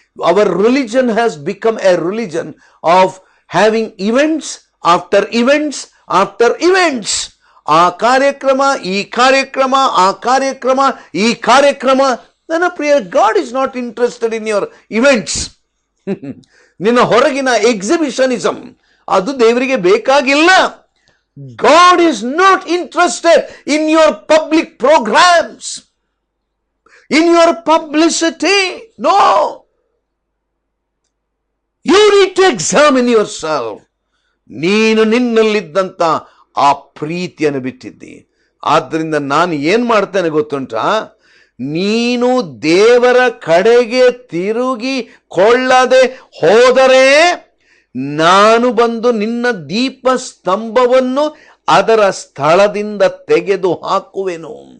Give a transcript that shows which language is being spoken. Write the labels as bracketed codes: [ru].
[en] Our religion has become a religion of having events after events after events. [kn] ಆ ಕಾರ್ಯಕ್ರಮ ಈ ಕಾರ್ಯಕ್ರಮ, ಆ ಕಾರ್ಯಕ್ರಮ ಈ ಕಾರ್ಯಕ್ರಮ. ನನ್ನ ಪ್ರಿಯ, [en] God is not interested in your events. [kn] ನಿನ್ನ ಹೊರಗಿನ ಎಕ್ಸಿಬಿಷನಿಸಮ್ ಅದು ದೇವರಿಗೆ ಬೇಕಾಗಿಲ್ಲ. [en] God is not interested in your public programs, in your publicity. No. You need to examine yourself. [kn] ನೀನು ನಿನ್ನಲ್ಲಿದ್ದಂತ ಆ ಪ್ರೀತಿಯನ್ನು ಬಿಟ್ಟಿದ್ದಿ. ಆದ್ದರಿಂದ ನಾನು ಏನ್ ಮಾಡ್ತೇನೆ ಗೊತ್ತುಂಟಾ? ನೀನು ದೇವರ ಕಡೆಗೆ ತಿರುಗಿ ಕೊಳ್ಳದೆ ಹೋದರೆ ನಾನು ಬಂದು ನಿನ್ನ ದೀಪ ಸ್ತಂಭವನ್ನು ಅದರ ಸ್ಥಳದಿಂದ ತೆಗೆದು ಹಾಕುವೆನು.